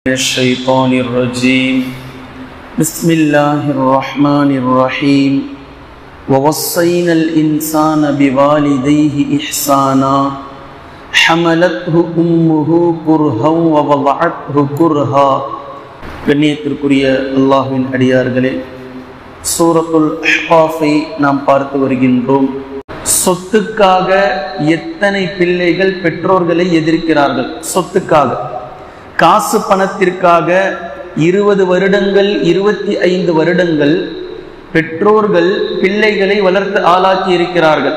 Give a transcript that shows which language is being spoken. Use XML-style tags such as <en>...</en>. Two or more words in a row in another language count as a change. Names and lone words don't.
<ar>الشيطان الرجيم بسم الله الرحمن الرحيم ووصينا الإنسان بوالديه إحسانا حملته أمه كرها ووضعته كرها</ar> <ta>கண்ணியத்திற்குரிய அல்லாஹ்வின் அடியார்களே, சூரத்துல் அஹ்காஃபை நாம் பார்த்து வருகின்றோம். சொத்துக்காக எத்தனை பிள்ளைகள் பெற்றோர்களை எதிர்க்கிறார்கள்? சொத்துக்காக, காசு பணத்திற்காக 20 வருடங்கள் 25 வருடங்கள் பெற்றோர்கள் பிள்ளைகளை வளர்த்து ஆளாக்கி இருக்கிறார்கள்.</ta>